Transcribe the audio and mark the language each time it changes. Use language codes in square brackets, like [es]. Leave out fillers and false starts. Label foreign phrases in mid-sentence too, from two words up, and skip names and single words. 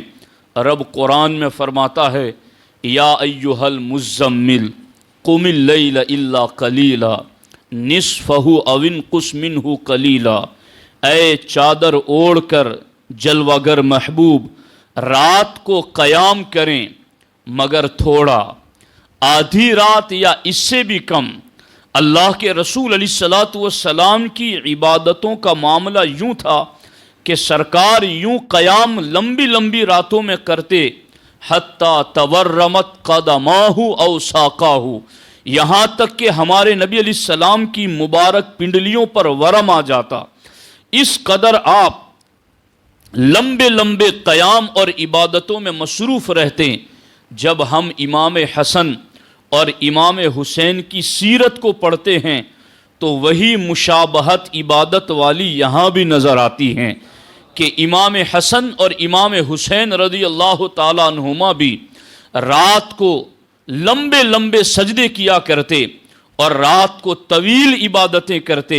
[ur] رب قرآن میں فرماتا ہے [ar] یا ایہا المزمل قم اللیل الا قلیلا نصفہ او انقص منہ قلیلا، [ur] اے چادر اوڑھ کر جلوہ گر محبوب رات کو قیام کریں مگر تھوڑا، آدھی رات یا اس سے بھی کم۔ اللہ کے رسول [ar] علیہ السلام [ur] کی عبادتوں کا معاملہ یوں تھا کہ سرکار یوں قیام لمبی لمبی راتوں میں کرتے، [ar] حتی تورمت قدماہ او ساقاہ، [ur] یہاں تک کہ ہمارے نبی [ar] علیہ السلام [ur] کی مبارک پنڈلیوں پر ورم آ جاتا۔ اس قدر آپ لمبے لمبے قیام اور عبادتوں میں مصروف رہتے۔ جب ہم امام حسن اور امام حسین کی سیرت کو پڑھتے ہیں تو وہی مشابہت عبادت والی یہاں بھی نظر آتی ہیں کہ امام حسن اور امام حسین [ar] رضی اللہ تعالیٰ عنہما [ur] بھی رات کو لمبے لمبے سجدے کیا کرتے اور رات کو طویل عبادتیں کرتے۔